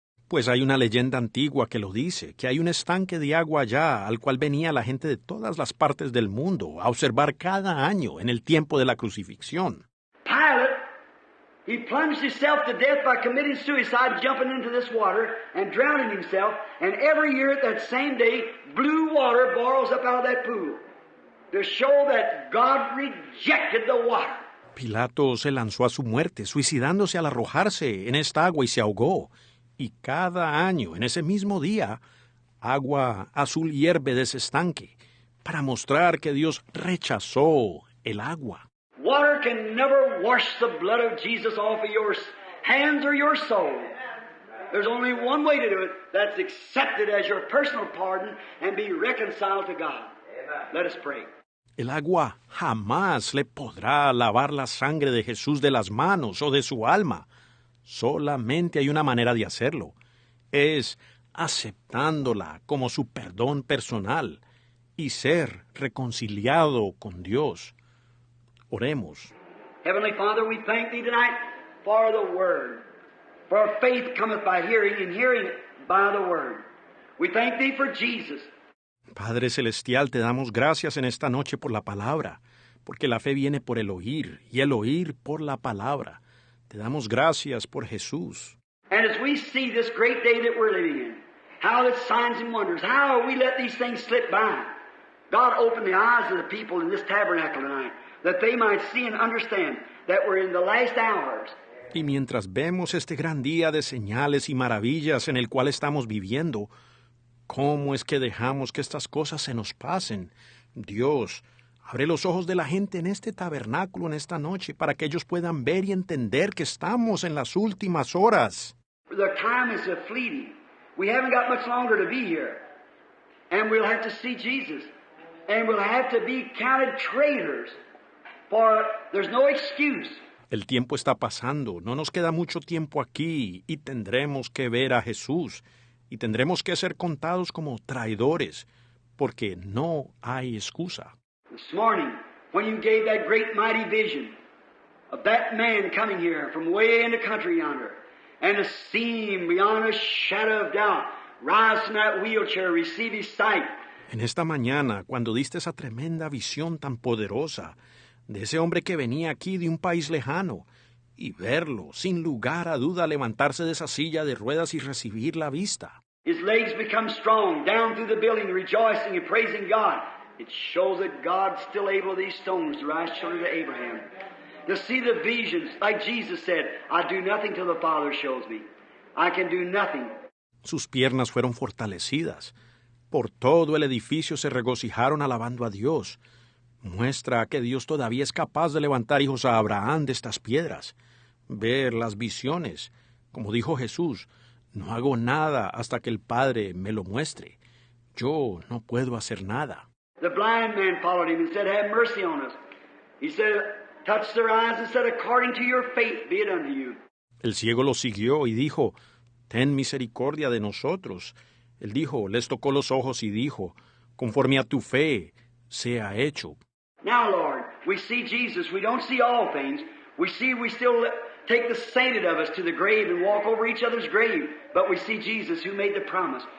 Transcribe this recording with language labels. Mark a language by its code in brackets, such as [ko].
[es] pues hay una leyenda antigua que lo dice, que hay un estanque de agua allá al cual venía la gente de todas las partes del mundo a observar cada año en el tiempo de la crucifixión. [en] Pilate, he plunged himself to death by committing suicide, jumping into this water and drowning himself. And every year at that same day, blue water boils up out of that pool to show that God rejected the water. [es] Pilato se lanzó a su muerte, suicidándose al arrojarse en esta agua y se ahogó. Y cada año, en ese mismo día, agua azul hierve de ese estanque para mostrar que Dios rechazó el agua. [en] Water can never wash the blood of Jesus off of your hands or your soul. There's only one way to do it. That's accepted as your personal pardon and be reconciled to God. Let us pray. [es] El agua jamás le podrá lavar la sangre de Jesús de las manos o de su alma. Solamente hay una manera de hacerlo. Es aceptándola como su perdón personal y ser reconciliado con Dios. Oremos. [en] Heavenly Father, we thank Thee tonight for the Word. For faith cometh by hearing, and hearing by the Word. We thank Thee for Jesus. [es] Padre Celestial, te damos gracias en esta noche por la palabra, porque la fe viene por el oír, y el oír por la palabra. Te damos gracias por Jesús. [en] And as we see this great day that we're living in, how that signs and wonders, how we let these things slip by. God, open the eyes of the people in this tabernacle tonight, that they might see and understand that we're in the last hours. [es] Y mientras vemos este gran día de señales y maravillas en el cual estamos viviendo, ¿cómo es que dejamos que estas cosas se nos pasen? Dios, abre los ojos de la gente en este tabernáculo en esta noche para que ellos puedan ver y entender que estamos en las últimas horas. [en] The time is fleeting. We haven't got much longer to be here. And we'll have to see Jesus. And we'll have to be counted traitors. For there's no excuse. [es] El tiempo está pasando, no nos queda mucho tiempo aquí y tendremos que ver a Jesús y tendremos que ser contados como traidores, porque no hay excusa. [en] This morning, when you gave that great mighty vision of that man coming here from way in the country yonder, and to see him beyond a shadow of doubt, rise from that wheelchair, receive his sight. [es] En esta mañana, cuando diste esa tremenda visión tan poderosa de ese hombre que venía aquí de un país lejano, y verlo, sin lugar a duda, levantarse de esa silla de ruedas y recibir la vista. [en] His legs become strong, down through the building, rejoicing and praising God. It shows that God's still able these stones to rise children to Abraham. To see the visions, like Jesus said, I do nothing till the Father shows me. I can do nothing. [es] Sus piernas fueron fortalecidas. Por todo el edificio se regocijaron alabando a Dios. Muestra que Dios todavía es capaz de levantar hijos a Abraham de estas piedras. Ver las visiones. Como dijo Jesús, no hago nada hasta que el Padre me lo muestre. Yo no puedo hacer nada. [en] The blind man followed him and said, have mercy on us. He said, touched their eyes and said, according to your faith be it unto you. [es] El ciego lo siguió y dijo, ten misericordia de nosotros. Él dijo, les tocó los ojos y dijo, conforme a tu fe, sea hecho. [en] Now, Lord, we see Jesus. We don't see all things. We still take the sainted of us to the grave and walk over each other's grave. But we see Jesus who made the promise.